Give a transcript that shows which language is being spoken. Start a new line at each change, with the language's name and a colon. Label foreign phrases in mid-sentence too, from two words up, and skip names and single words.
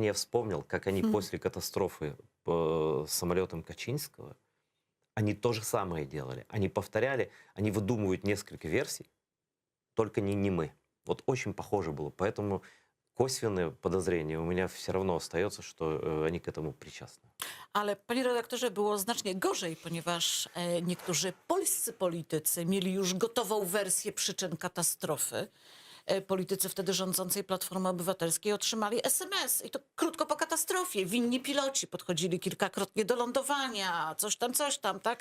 Russian: Я вспомнил, как они после катастрофы с самолетом Качинского, они то же самое делали. Они повторяли, они выдумывают несколько версий, только не мы. Вот очень похоже было. Поэтому косвенное подозрение у меня все равно остается, что они к этому причастны.
Polish: Ale, panie redaktorze, było znacznie gorzej, ponieważ niektórzy polscy politycy mieli już gotową wersję przyczyn katastrofy. Politycy wtedy rządzącej Platformy Obywatelskiej otrzymali SMS i to krótko po katastrofie. Winni piloci podchodzili kilkakrotnie do lądowania, coś tam, tak?